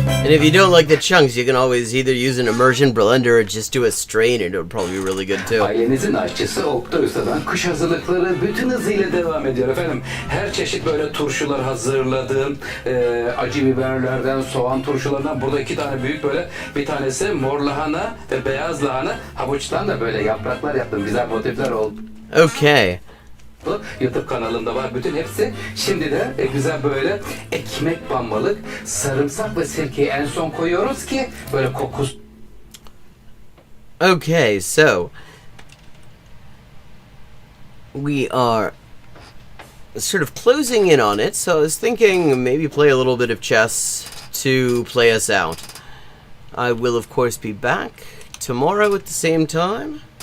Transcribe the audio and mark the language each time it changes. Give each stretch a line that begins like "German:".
English: And if you don't like the chunks, you can always either use an immersion blender or just do a strain, and it would probably be really good too.
Turkish: Ailenizin aşçısı Oktay Usta'dan kış hazırlıkları bütün hızıyla devam ediyor efendim. Her çeşit böyle turşular hazırladım. Acı biberlerden, soğan turşularından. Burada 2 tane büyük böyle. Bir tanesi mor lahana ve beyaz lahana. Havuçtan da böyle yapraklar yaptım. Güzel motifler oldu.
English: Okay.
Turkish: YouTube kanalımda var bütün hepsi. Şimdi de güzel böyle ekmek banmalık, sarımsak ve sirkeyi en son koyuyoruz ki böyle kokusu.
English: Okay, so we are sort of closing in on it, so I was thinking maybe play a little bit of chess to play us out. I will, of course, be back tomorrow at the same time.